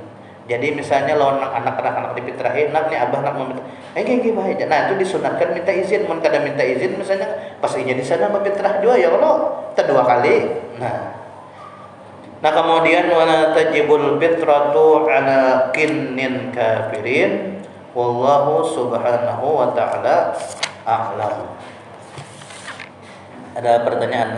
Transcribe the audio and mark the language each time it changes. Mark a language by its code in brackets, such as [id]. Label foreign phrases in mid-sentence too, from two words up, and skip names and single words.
[bjn] Jadi misalnya lawan anak-anak dipitrahi, nak ni abah nak meminta, baik. Nah, itu disunatkan minta izin. Mun kada minta izin misalnya pas inya di sana mepitrah juga [ar] يا الله, [bjn] kedua kali. Nah kemudian [ar] ولا تجب الفطرة على كل كافر والله سبحانه وتعالى أعلم. [bjn] Ada pertanyaan?